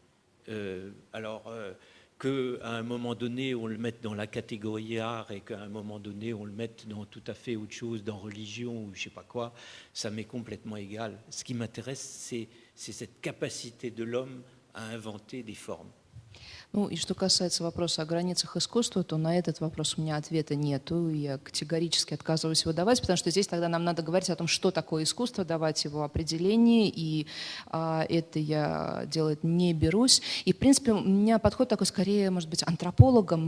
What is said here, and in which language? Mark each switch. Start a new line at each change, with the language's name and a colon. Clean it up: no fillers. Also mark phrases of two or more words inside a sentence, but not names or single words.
French: Qu'à un moment donné, on le mette dans la catégorie art et qu'à un moment donné, on le mette dans tout à fait autre chose, dans religion ou je ne sais pas quoi, ça m'est complètement égal. Ce qui m'intéresse, c'est cette capacité de l'homme à inventer des formes.
Russian: И что касается вопроса о границах искусства, то на этот вопрос у меня ответа нету, и я категорически отказываюсь его давать, потому что здесь тогда нам надо говорить о том, что такое искусство, давать его определение, и это я делать не берусь. И, в принципе, у меня подход такой, скорее, может быть, антропологом.